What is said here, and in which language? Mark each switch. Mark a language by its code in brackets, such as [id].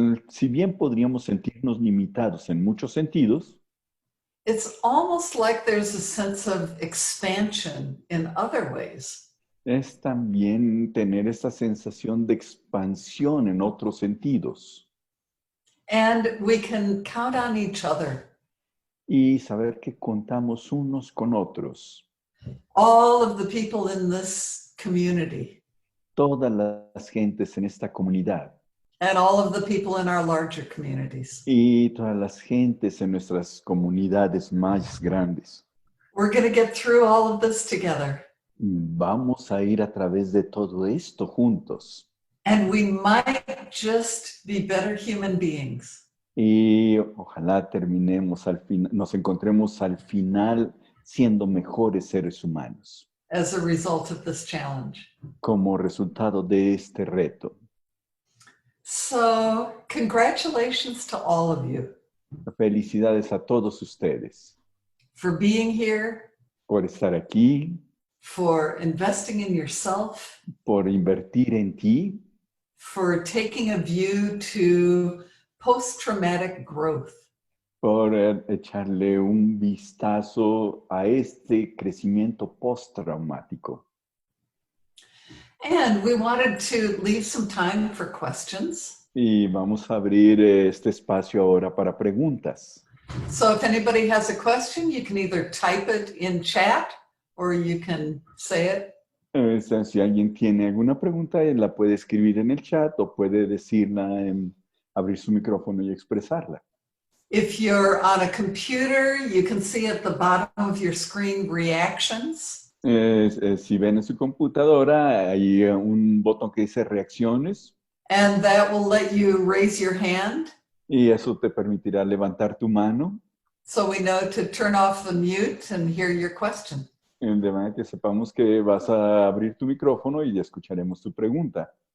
[es] si bien podríamos sentirnos limitados en muchos sentidos, [en] it's almost like there's a sense of expansion in other ways. [es] es también tener esta sensación de expansión en otros sentidos [en] And we can count on each other. [es] y saber que contamos unos con otros. [en] All of the people in this community [es] Todas las gentes en esta comunidad [en] and all of the people in our larger communities. [es] y todas las gentes en nuestras comunidades más grandes. [en] We're going to get through all of this together. [es] Vamos a ir a través de todo esto juntos. [en] And we might just be better human beings. [es] Y ojalá terminemos al final, nos encontremos al final siendo mejores seres humanos [en] As a result of this challenge. [es] como resultado de este reto. [en] So, congratulations to all of you [es] Felicidades a todos ustedes [en] for being here, [es] por estar aquí, [en] for investing in yourself, [es] por invertir en ti, [en] for taking a view to post-traumatic growth. [es] por echarle un vistazo a este crecimiento postraumático. [en] And we wanted to leave some time for questions. [es] Y vamos a abrir este espacio ahora para preguntas. [en] So if anybody has a question, you can either type it in chat or you can say it. [es] Si alguien tiene alguna pregunta, él la puede escribir en el chat o puede decirla, abrir su micrófono y expresarla. [en] If you're on a computer, you can see at the bottom of your screen reactions. [es] Si ven en su computadora, hay un botón que dice reacciones [en] And that will let you raise your hand. [es] y eso te permitirá levantar tu mano [en] So we know to turn off the mute and hear your question. [es] de manera que sepamos que vas a abrir tu micrófono y escucharemos tu pregunta.